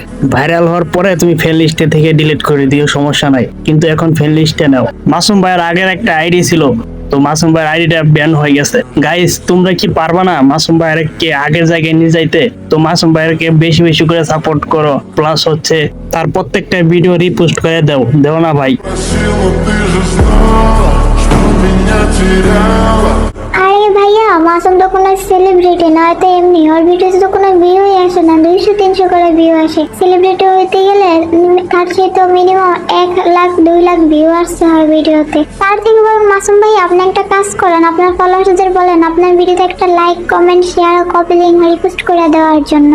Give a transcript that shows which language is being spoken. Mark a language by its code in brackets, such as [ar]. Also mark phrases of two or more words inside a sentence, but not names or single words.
[bn] ভাইরাল হওয়ার পরে তুমি [en] friend list [bn] থেকে ডিলিট করে দিও, সমস্যা নাই, কিন্তু এখন [en] friend list [bn] নাও। মাসুম ভাইয়ের আগের একটা আইডি ছিল, তো মাসুম ভাইয়ের আইডিটা ব্যান হয়ে গেছে। গাইস তোমরা কি পারবা না মাসুম ভাইয়ের কে আগের জায়গায় নিয়ে যাইতে? তো মাসুম ভাইয়েরকে বেশি বেশি করে সাপোর্ট করো, প্লাস হচ্ছে তার প্রত্যেকটা ভিডিও রিপোস্ট করে দেও না ভাই। [ru] Сила, ты же знала, что меня теряла. [bn] আরে ভাইয়া, মাসুম তো কোনো সেলিব্রিটি না, তো এমনি ওর ভিডিওতে তো কোনো ভিউই আসে না, 200-300 করে ভিউ আসে। সেলিব্রিটি হইতে গেলে তার চেয়ে তো মিনিমাম 1 লাখ 2 লাখ ভিউ আসতে হয় ভিডিওতে। তার থেকে বরং মাসুম ভাই আপনি একটা কাজ করেন, আপনার ফলোয়ার্সদের বলেন আপনার ভিডিওতে একটা [en] like comment share copy link [bn] রিপোস্ট করে দেওয়ার জন্য।